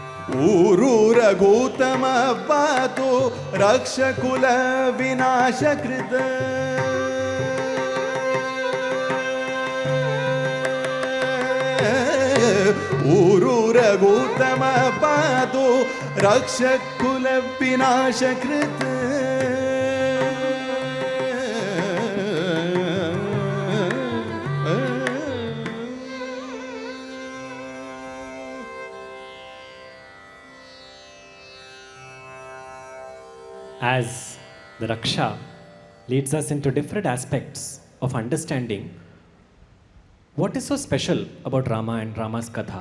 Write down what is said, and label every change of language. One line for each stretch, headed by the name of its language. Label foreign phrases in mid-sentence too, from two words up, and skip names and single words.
Sanskrit: ಊರು ರಘುತಮ ಪಾತು ರಕ್ಷಕುಲ ವಿನಾಶಕೃತ ಊರು ರಘುತಮ ಪಾತು ರಕ್ಷಕುಲ ವಿನಾಶಕೃತ
English: As the Raksha leads us into different aspects of understanding what is so special about Rama and Rama's Katha.